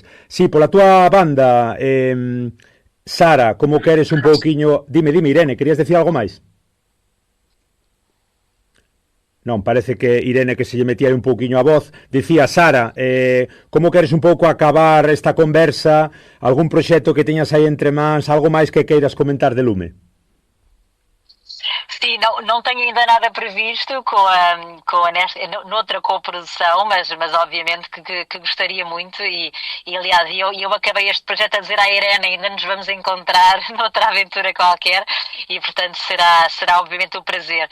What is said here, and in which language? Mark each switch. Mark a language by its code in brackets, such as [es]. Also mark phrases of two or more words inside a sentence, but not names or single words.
[gl] Si, pola túa banda, Sara, como queres un pouquiño... Dime, Irene, querías decir algo máis? Non, parece que Irene, que se lle metía un pouquiño a voz. Dicía, Sara, como queres un pouco acabar esta conversa? Algún proxecto que teñas aí entre mans? Algo máis que queiras comentar de Lume? [pt] Sim, não tenho ainda nada previsto noutra coprodução, mas obviamente que gostaria muito e aliás, eu acabei este projeto a dizer à Irene, ainda nos vamos encontrar noutra aventura qualquer e portanto será obviamente um prazer.